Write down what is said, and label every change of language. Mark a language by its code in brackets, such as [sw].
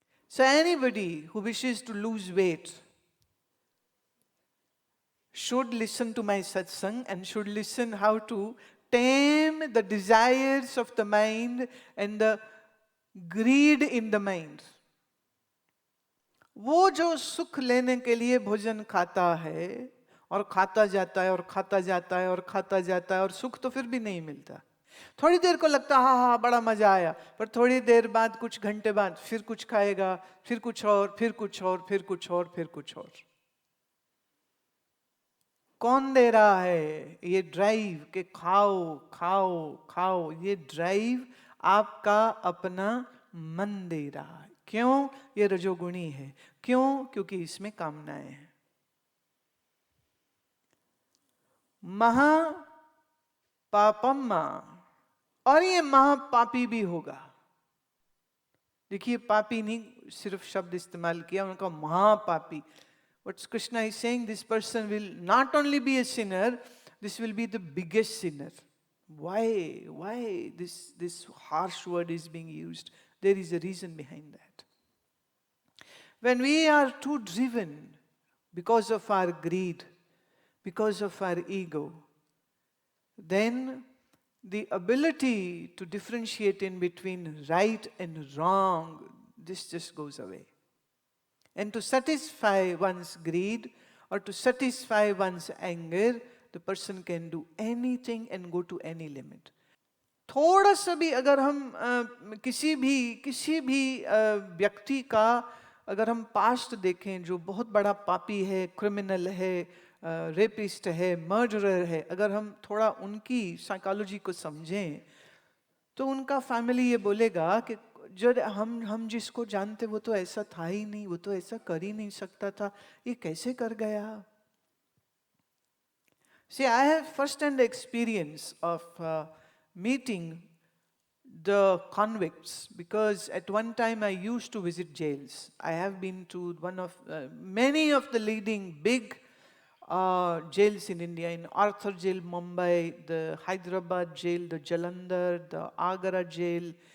[en] So anybody who wishes to lose weight should listen to my satsang and should listen how to tame the desires of the mind and the greed in the mind. [hi] वो जो सुख लेने के लिए भोजन खाता है और खाता जाता है और खाता जाता है और खाता जाता है और सुख तो फिर भी नहीं मिलता. थोड़ी देर को लगता है हाँ हाँ बड़ा मजा आया, पर थोड़ी देर बाद, कुछ घंटे बाद फिर कुछ खाएगा, फिर कुछ और, फिर कुछ और, फिर कुछ और, फिर कुछ और. कौन दे रहा है ये ड्राइव कि खाओ खाओ खाओ? ये ड्राइव आपका अपना मन दे रहा है. क्यों? ये रजोगुणी है. क्यों? क्योंकि इसमें कामनाएं हैं. महा पापम्मा, और ये महापापी भी होगा. देखिए, पापी नहीं सिर्फ शब्द इस्तेमाल किया, उनका महापापी. [en] What Krishna is saying, this person will not only be a sinner, this will be the biggest sinner. Why? Why this harsh word is being used? There is a reason behind that. When we are too driven because of our greed, because of our ego, then the ability to differentiate in between right and wrong, this just goes away. And to satisfy one's greed or to satisfy one's anger, the person can do anything and go to any limit. [hi] थोड़ा सा भी अगर हम किसी भी व्यक्ति का अगर हम पास्ट देखें जो बहुत बड़ा पापी है, क्रिमिनल है, रेपिस्ट है, मर्डरर है, अगर हम थोड़ा उनकी साइकोलॉजी को समझें तो उनका फैमिली ये बोलेगा कि जो हम जिसको जानते वो तो ऐसा था ही नहीं, वो तो ऐसा कर ही नहीं सकता था, ये कैसे कर गया? [en] See, I have first-hand experience of meeting the convicts, because at one time I used to visit jails. I have been to many of the leading big jails in India, in Arthur Jail, Mumbai, the Hyderabad jail, the Jalandhar, the Agra jail.